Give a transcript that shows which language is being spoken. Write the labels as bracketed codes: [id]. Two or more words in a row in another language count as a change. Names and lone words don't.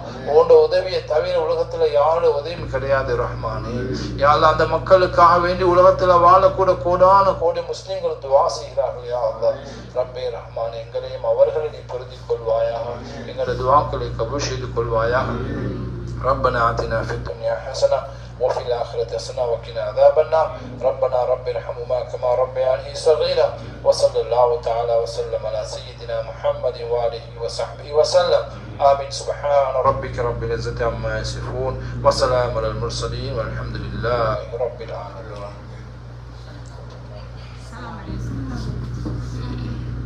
[ta] ஓண்ட உதவியை தவிர உலகத்துல யாருடைய உதவியும் கிடையாது ரஹ்மானே [ar] يا الله. [ta] அந்த மக்களுக்காக வேண்டி உலகத்துல வாழக்கூட கோடான கோடி முஸ்லிம்கள் துஆ செய்கிறார்கள் [ar] يا الله. [ta] ரப்பே ரஹ்மான், எங்களையும் அவர்களை நீ பொருந்திக் கொள்வாயாக. எங்களோட துஆக்களை கபூல் செய்து கொள்வாயாக. [ar] ربنا آتنا في الدنيا حسنة وفي الآخرة حسنة وقنا عذاب النار. ربنا رب ارحمهما كما ربياني صغيرا. وصلى الله تعالى وسلم على سيدنا محمد وآله وصحبه وسلم. آمين. سبحان ربك رب العزة عما يصفون وسلام على المرسلين والحمد لله رب العالمين.